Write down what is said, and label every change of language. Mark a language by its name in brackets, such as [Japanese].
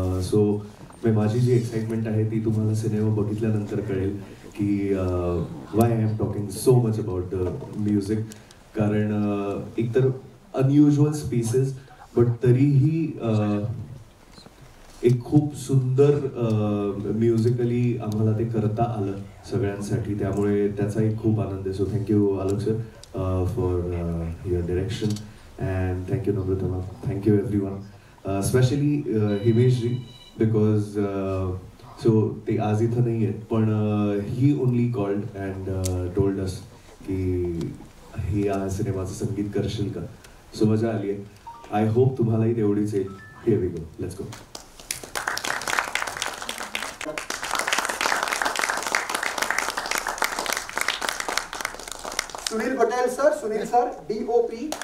[Marathi] So माझी जी excitement आहे ती तुम्हाला सिनेमा बघितल्यानंतर कळेल की [English] Why I am talking so much about the music. [Marathi] कारण एकतर अनयुज्युअल स्पेसेस, बट तरीही एक खूप सुंदर म्युझिकली आम्हाला ते करता आलं सगळ्यांसाठी. त्यामुळे त्याचा एक खूप आनंद आहे. [English] so thank you Alok sir for your direction, and thank you Namrata ma'am, thank you everyone, especially Himesh ji, because so they [Marathi] आज इथं नाही आहेत, पण [English] he only called and told us [Marathi] की हे या सिनेमाचं संगीत करशील का. सो मजा आली आहे. [English] I hope [Marathi] तुम्हालाही तेवढीच येईल. [English] Here we go, let's go. [Marathi] Sunil Patel sir, Sunil sir DOP.